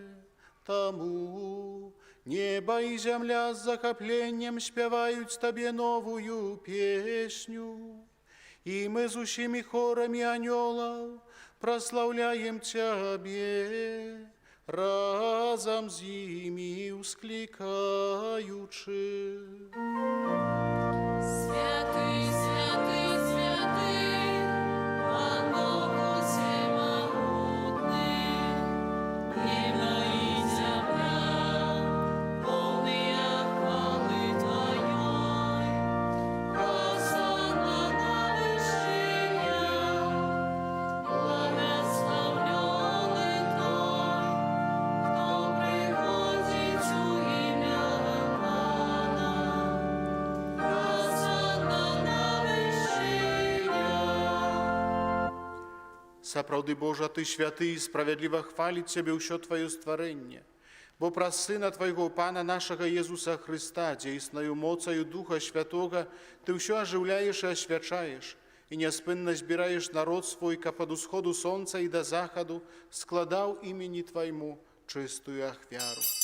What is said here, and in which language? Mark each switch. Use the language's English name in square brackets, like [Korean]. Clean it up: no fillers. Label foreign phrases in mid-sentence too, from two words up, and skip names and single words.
[Belarusian] Таму неба і зямля з захапленнем спяваюць Табе новую песню, і мы з усімі хорамі анёлаў праслаўляем Цябе, разам з імі усклікаючы. [Russian] Святый, святый, святый, Пан Бог усемогутный, небо и земля, полные хвалы Твоей. Осанна на вершинах, благословленный Той, кто приходит у имя Пана. Осанна на вершинах. [Belarusian] Сапраўды, Божа, Ты святы і справядліва хваліць Цябе ўсё Тваё стварэнне, бо праз Сына Твайго Пана нашага Езуса Христа, дзейснаю моцаю Духа Святога, Ты ўсё ажыўляеш і асвячаеш, і няспынна збіраеш народ свой, каб ад усходу сонца і да захаду складаў імені Твайму чыстую ахвяру.